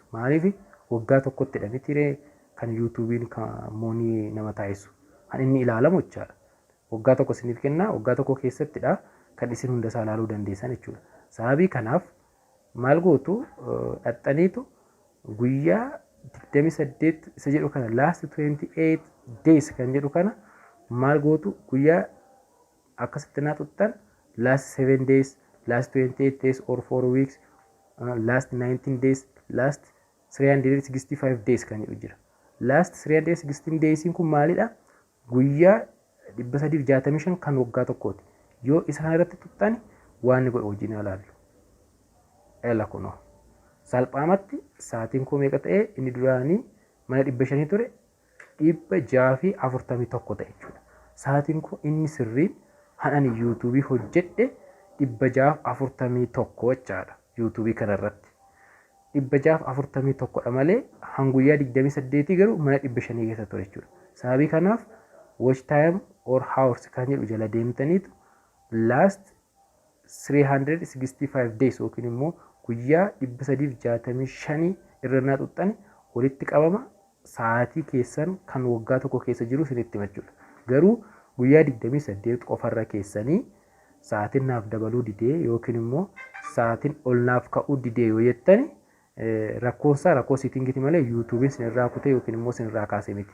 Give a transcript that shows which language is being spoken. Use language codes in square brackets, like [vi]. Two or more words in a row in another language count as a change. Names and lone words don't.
[om] Maaliif waggaa tokkotti dha miti kan yuutuubiin kan moonii nama taasisu. Kan inni ilaalamu jechaadha. Waggaa tokko isiniif kennaa, waggaa tokko keessattidha kan isin hunda isaa ilaaluu dandeessan jechuudha. Sababii kanaaf maal gootu dhaxxaniitu guyyaa 28 isa jedhu kana [en] last 28 days [om] kan jedhu kana maal gootu guyyaa akkasitti naa tuttan [en] last 7 days, last 28 days or 4 weeks, last 19 days, last 365 days [om] kan jedhu jira. [en] Last 316 days [om] kun maalidha? Guyyaa 365 kan waggaa tokkooti. Yoo isa kana irratti tuttani waan ni godhu wajjin ilaallu. Ela kunoo. Salphaamatti sa'aatiin koo meeqa ta'ee inni duraanii mana 500 ture 641 ta'e jechuudha. Sa'aatiin koo inni sirriin hanani yuutuubii hojjedhe 641 jechaadha yuutuubii kanarratti. 641 dha malee hanguyyaa 28 garuu mana 500 keessa ture jechuudha. Sababii kanaaf [en] watch time or hours [om] kan jedhu jala deemtaniitu [en] last 365 days [om] yookiin immoo guyyaa 365 irra naa tuttani walitti qabama sa'aatii keessan kan waggaa tokko keessa jiru isinitti himachuudha. Garuu guyyaa 28 qofarra keessanii sa'aatiin naaf dabaluu didee yookiin immoo sa'aatiin ol naaf ka'uu didee yoo jettani rakkoonsaa rakkoo siitingiti malee yuutuubiin sinirraa kutee yookiin immoo sinirraa kaasee miti.